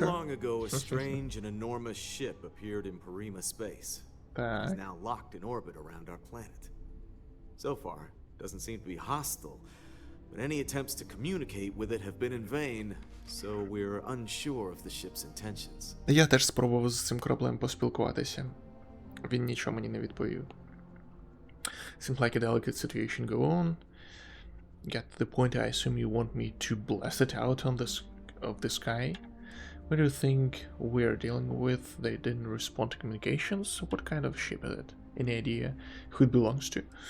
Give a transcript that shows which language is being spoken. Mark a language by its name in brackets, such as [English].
[English] Not too long ago, a strange and enormous ship appeared in Parima space. It's now locked in orbit around our planet. So far, it doesn't seem to be hostile, but any attempts to communicate with it have been in vain, so we're unsure of the ship's intentions. [Ukrainian] Я теж спробував з цим кораблем поспілкуватися. Він нічого мені не відповів. [English] Seems like a delicate situation. Go on. Get to the point. I assume you want me to blast it out on the sky. What do you think we're dealing with? They didn't respond to communications. What kind of ship is it? Any idea who it belongs to?